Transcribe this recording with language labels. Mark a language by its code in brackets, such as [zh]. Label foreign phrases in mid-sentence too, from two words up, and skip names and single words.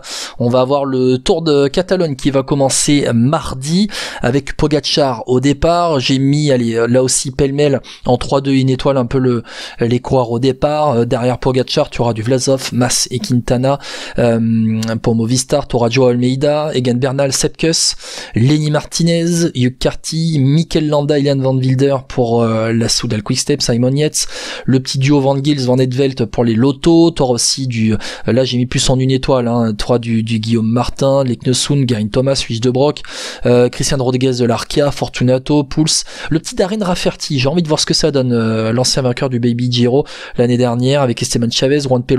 [fr] On va avoir le Tour de Catalogne qui va commencer mardi avec Pogačar au départ. J'ai mis, là aussi pêle-mêle en 3-2 une étoile un peu les coureurs au départ. Derrière Pogačar, tu auras du Vlasov, Mas et Quintana. Pour Movistar, tu auras Joao Almeida, Egan Bernal, Sepkus, Lenny Martinez, Hugh Carty, Mikel Landa, Ilan Van Wilder pour la Soudal Quickstep, Simon Yates, le petit duo Van Gils Nils Van Edvelt pour les lotos, t'auras aussi là j'ai mis plus en une étoile, t'auras du Guillaume Martin, Leknesund, Garin Thomas, Luis de Broc, Christian Rodriguez de l'Arkea, Fortunato, Pouls, le petit Darren Rafferty, j'ai envie de voir ce que ça donne, l'ancien vainqueur du Baby Giro l'année dernière avec Esteban Chavez, Juan P.